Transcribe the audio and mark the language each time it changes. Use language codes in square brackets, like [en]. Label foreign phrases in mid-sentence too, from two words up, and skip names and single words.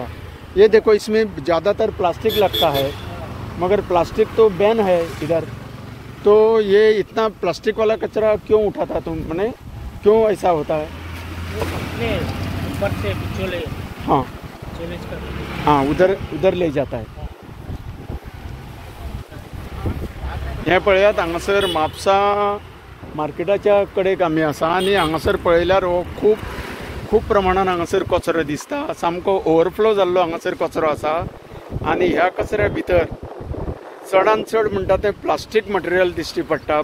[hi] ये देखो इसमें ज़्यादातर प्लास्टिक लगता है, मगर प्लास्टिक तो बैन है इधर। तो ये इतना प्लास्टिक वाला कचरा क्यों उठाता तुम? मैंने क्यों ऐसा होता है? ऊपर से बिचोले। हाँ हाँ उधर ले जाता है। [kok] हे पळयात हांगासर म्हापसा मार्केटाच्या कडेक आमी आसा आनी हांगासर पळयल्यार हो खूप प्रमाणान हांगासर कचरो दिसता। सामको ओव्हरफ्लो जाल्लो हांगासर कचरो आसा आनी ह्या कचऱ्या भितर चडांत चड म्हणटा तें [en] plastic material [kok] दिश्टी पडटा।